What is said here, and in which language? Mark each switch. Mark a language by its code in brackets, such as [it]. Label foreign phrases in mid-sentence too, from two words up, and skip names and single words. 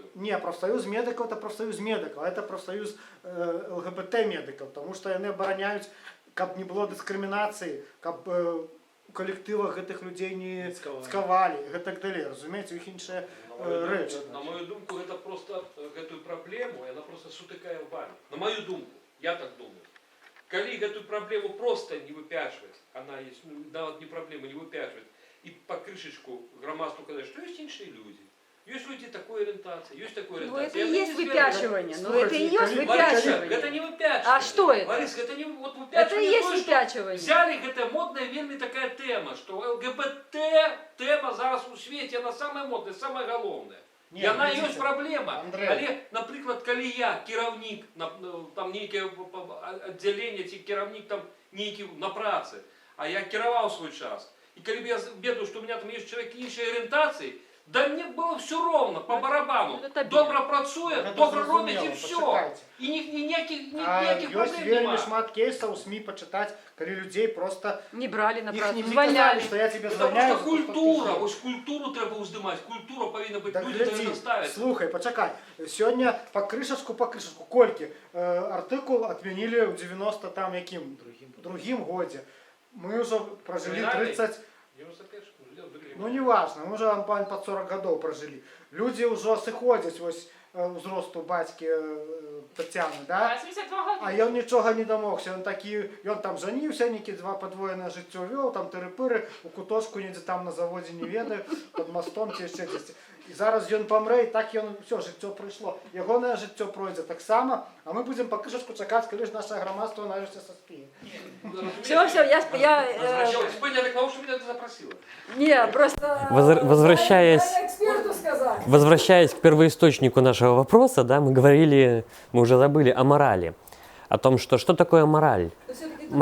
[be] Не, прафсаюз медыкаў, это прафсаюз медыкаў, это прафсаюз ЛГБТ медыкаў, таму што яны абараняюць, каб не было дыскрымінацыі, каб у калектывах гэтых людзей не цкавалі, гэтак далей, разумееце, у іх іншая рэч. На мою думку, гэта просто гэтую праблему, яна просто сутыкае лбамі. На мою думку, я так думаю. Калі гэтую праблему просто не выпячваць, [ru] она есть, [be] нават не праблема, не выпячваць, і па крышачку грамадству казаць, што ёсць іншыя людзі. Ёсць людзі такой арыентацыі, ёсць такой арыентацыі. [ru] Ну это и есть выпячивание, ну это и есть выпячивание. [be] Гэта не выпячванне. [ru] А что это? [be] Ларис, гэта не вот выпячванне. [ru] Это и есть выпячивание. [be] Взяли гэта модная вельмі такая тэма, што ЛГБТ тэма зараз у свеце, яна самая модная, самая галоўная. Яна ёсць праблема. Але, напрыклад, калі я кіраўнік, там нейкае аддзяленне ці кіраўнік там нейкі на працы, а я кіраваў свой час, і калі б я ведаю, што у меня там ёсць чалавек іншай арыентацыі, да [ru] мне было все ровно, по барабану. [be] Добра працуе, добра робіць і все. І ніякіх проблем ёсць вельмі шмат кейсаў у СМІ пачытаць, калі людзей просто не брали на працу, звальняли, што я тебе звальняю. [ru] Это просто культура, [be] ось культуру трэба ўздымаць, культура павінна быць, людзі павінны ставіць. Слухай, пачакай, сёння па крышачку, колькі артыкул адмянілі ў 90 там якім другім годзе. Мы ўжо пражылі 30... [ru] Ну не важно, мы уже пан под 40 годов прожили. Люди уже [be] сыходзяць вось узросту бацькі Тацяны, да? 82 года. А ён нічога не дамогся, ён там жаніўся, некі два падвоенае жыццё вёў, там тыры-пыры, у куточку недзе там на заводзе не ведаю, пад мастом ці яшчэ дзесьці. І зараз ён памрэ, і так ён усё жыццё прыйшло. Ягонае жыццё пройдзе таксама, а мы будзем пакажачку чакаць, калі ж наше грамадства нарэшце саспее. [ru] Все, я Понятно, потому что меня это запросила. не, просто... Возвращаясь- дай эксперту сказать. Возвращаясь к первоисточнику нашего вопроса, да, мы уже забыли о морали. О том, что такое мораль. Но всё-таки тут-